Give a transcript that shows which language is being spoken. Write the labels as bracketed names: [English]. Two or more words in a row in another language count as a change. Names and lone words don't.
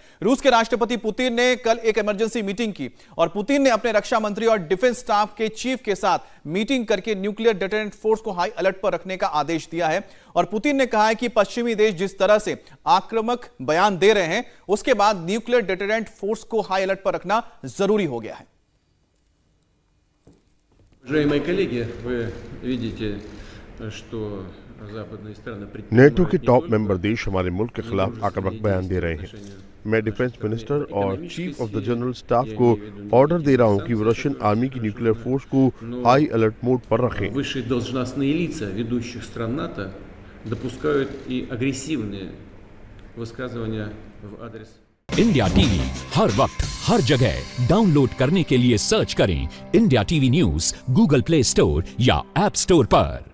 [Hindi] रूस के राष्ट्रपति पुतिन ने कल एक [English] emergency meeting [Hindi] की और पुतिन ने अपने रक्षा मंत्री और [English] defence staff [Hindi] के चीफ के साथ मीटिंग करके [English] nuclear deterrent force [Hindi] को [English] high alert [Hindi] पर रखने का आदेश दिया है। और पुतिन ने कहा है कि पश्चिमी देश जिस तरह से आक्रामक बयान दे रहे हैं, उसके बाद [English] nuclear deterrent force [Hindi] को [English] high alert [Hindi] पर रखना जरूरी हो गया है। [Russian] Уважаемые коллеги, вы видите, что западные страны [Hindi] नेटो के [English] top member [Hindi] देश हमारे मुल्क के खिलाफ आक्रामक बयान दे रहे हैं। मैं [English] defence minister [Hindi] और [English] chief of the general staff [Hindi] को ऑर्डर दे रहा हूं कि वो [English] Russian army [Hindi] की [English] nuclear force [Hindi] को [English] high alert mode [Hindi] पर रखें। [Russian] Высшие должностные лица ведущих стран НАТО допускают и агрессивные высказывания в адрес [Hindi] इंडिया टीवी हर वक्त हर जगह डाउनलोड करने के लिए सर्च करें इंडिया टीवी न्यूज़ गूगल प्ले स्टोर या ऐप स्टोर पर।